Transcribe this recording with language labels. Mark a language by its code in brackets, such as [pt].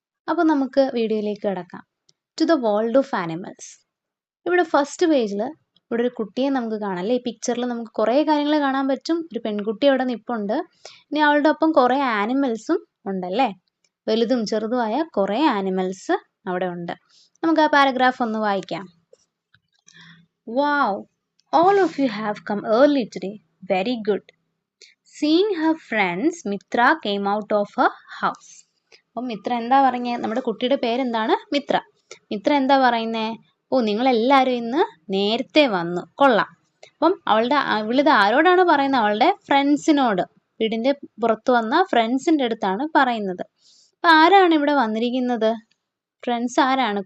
[ml] അപ്പോൾ നമുക്ക് വീഡിയോയിലേക്ക് കിടക്കാം. [en] To the world of animals. [ml] ഇവിടെ ഫസ്റ്റ് പേജിൽ ഇവിടെ ഒരു കുട്ടിയെ നമുക്ക് കാണാം അല്ലേ. ഈ പിക്ചറിൽ നമുക്ക് കുറേ കാര്യങ്ങൾ കാണാൻ പറ്റും. ഒരു പെൺകുട്ടി അവിടെ നിൽപ്പുണ്ട്. ഇനി അവളുടെ ഒപ്പം കുറേ ആനിമൽസും ഉണ്ടല്ലേ. വലുതും ചെറുതുമായ കുറേ ആനിമൽസ് അവിടെ ഉണ്ട്. നമുക്ക് ആ പാരഗ്രാഫ് ഒന്ന് വായിക്കാം. [en] Wow, all of you have come early today. Very good. Seeing her friends, Mitra came out of her house. [ml] അപ്പം മിത്ര എന്താ പറഞ്ഞേ? നമ്മുടെ കുട്ടിയുടെ പേരെന്താണ്? മിത്ര. മിത്ര എന്താ പറയുന്നേ? നിങ്ങളെല്ലാവരും ഇന്ന് നേരത്തെ വന്നു, കൊള്ളാം. അപ്പം ഇവളിത് ആരോടാണ് പറയുന്നത്? അവളുടെ ഫ്രണ്ട്സിനോട്, വീടിൻ്റെ പുറത്ത് വന്ന ഫ്രണ്ട്സിൻ്റെ അടുത്താണ് പറയുന്നത്. അപ്പം ആരാണ് ഇവിടെ വന്നിരിക്കുന്നത്? ഫ്രണ്ട്സ് ആരാണ്?